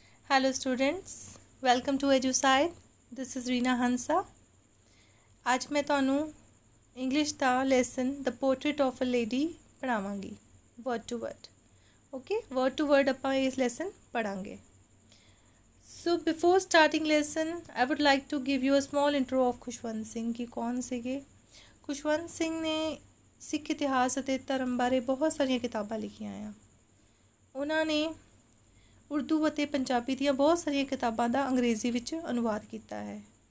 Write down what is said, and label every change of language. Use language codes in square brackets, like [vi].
[en] Hello students, welcome to EduSide. This is Reena Hansa. [hi] आज मैं [pa] ਤੁਹਾਨੂੰ English ਦਾ lesson the portrait of a lady ਪੜਾਵਾਂਗੀ word to word. Okay, word to word ਆਪਾਂ ਇਸ lesson ਪੜਾਂਗੇ। [en] so before starting lesson I would like to give you a small intro of Khushwant Singh [hi] कि कौन [pa] ਸੀਗੇ। खुशवंत सिंह ने ਸਿੱਖ ਇਤਿਹਾਸ ਅਤੇ ਧਰਮ ਬਾਰੇ ਬਹੁਤ ਸਾਰੀਆਂ ਕਿਤਾਬਾਂ ਲਿਖੀਆਂ ਆ। ਉਹਨਾਂ ਨੇ ਉਰਦੂ ਅਤੇ ਪੰਜਾਬੀ ਦੀਆਂ ਬਹੁਤ ਸਾਰੀਆਂ ਕਿਤਾਬਾਂ ਦਾ ਅੰਗਰੇਜ਼ੀ ਵਿੱਚ ਅਨੁਵਾਦ ਕੀਤਾ ਹੈ।